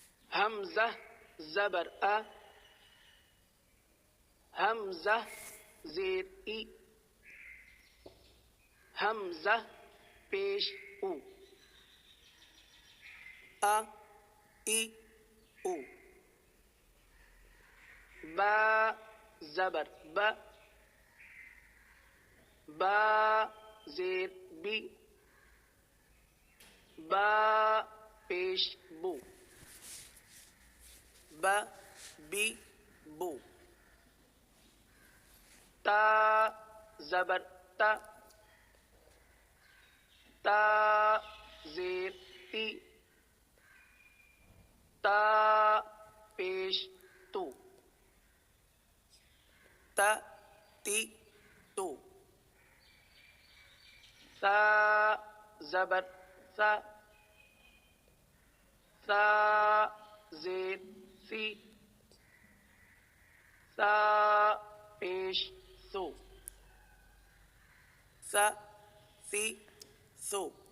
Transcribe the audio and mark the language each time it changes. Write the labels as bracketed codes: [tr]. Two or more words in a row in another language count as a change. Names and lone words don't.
[ur] حمزہ زبر ا، حمزہ زیر ای، حمزہ پیش او، ا ای او، با زبر با، با زیر بی، با پیش بو، با بی بو، تا زبر تا، تا زیر تی، تا پیش تو، تا تی تو، ثا زبر ثا، ثا زیر سی، ثا پیش ثو، ثا ثی ثو،